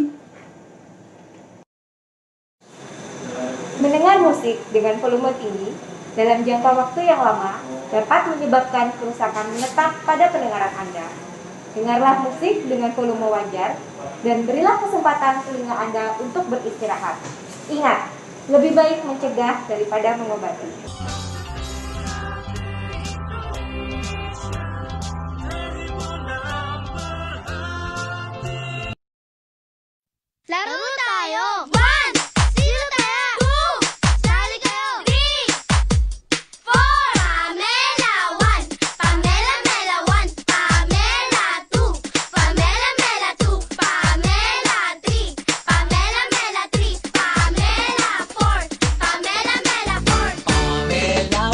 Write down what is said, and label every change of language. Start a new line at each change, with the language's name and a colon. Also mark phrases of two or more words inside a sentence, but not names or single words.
Indonesian: Mendengar musik dengan volume tinggi dalam jangka waktu yang lama dapat menyebabkan kerusakan menetap pada pendengaran Anda. Dengarlah musik dengan volume wajar dan berilah kesempatan telinga Anda untuk beristirahat. Ingat, lebih baik mencegah daripada mengobati.
Filipino: Laro tayo! 1! Sino tayo? 2! Sali kayo! 3! 4! Pamela 1! Pamela Mela 1! Pamela 2! Pamela Mela 2! Pamela 3! Pamela Mela 3! Pamela 4! Pamela Mela 4!